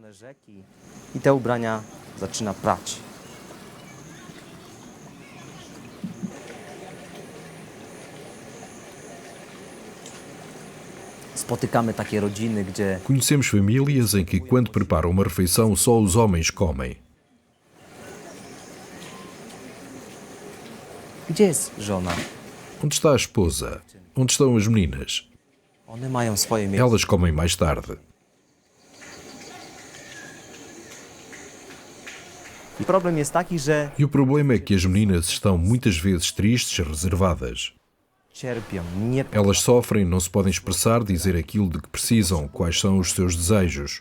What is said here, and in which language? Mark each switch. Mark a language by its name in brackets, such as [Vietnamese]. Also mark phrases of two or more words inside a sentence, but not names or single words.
[Portuguese] Conhecemos famílias em que, quando preparam uma refeição, só os homens comem. [Polish] Gdzie jest żona? [Portuguese] Onde está a esposa? Onde estão as meninas? [Polish] One mają swoje miejsce. [Portuguese] Elas comem mais tarde. [Polish] Problem jest taki, że [Portuguese] E o problema é que as meninas estão muitas vezes tristes, reservadas. [Polish] cierpią, nie [Portuguese] Elas sofrem, não se podem expressar, dizer aquilo de que precisam, quais são os seus desejos.